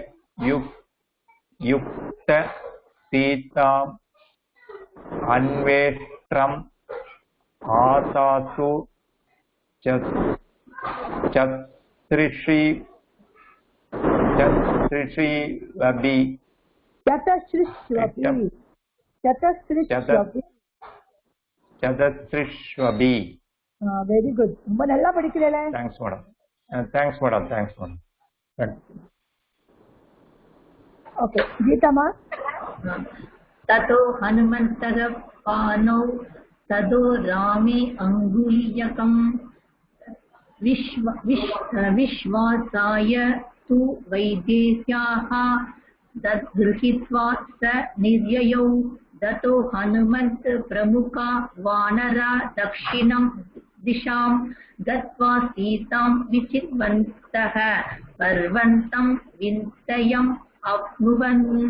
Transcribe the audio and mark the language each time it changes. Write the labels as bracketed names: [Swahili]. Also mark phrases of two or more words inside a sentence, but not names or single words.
[Sanskrit] युक्त सीताम् अन्वेष्ट्रम् आशासु सतस्रिष्वपि. [English] very good, [Tamil] ரொம்ப நல்லா படிக்கிறேன். [English] Thanks madam. Thanks madam. Thanks madam. [Tamil] ஓகே கீதாமா. [Sanskrit] ततो हनुमन्तः पानौ तदो रामे अङ्गुलीयकम् विश्वासाय तु वैदेह्याः तद्गृहीत्वा स निर्ययौ ततो हनुमन्त प्रमुखा वानरा दक्षिणं दिशां गत्वा सीतां विचिन्वन्तः पर्वन्तं विन्तयम् अप्नुवन्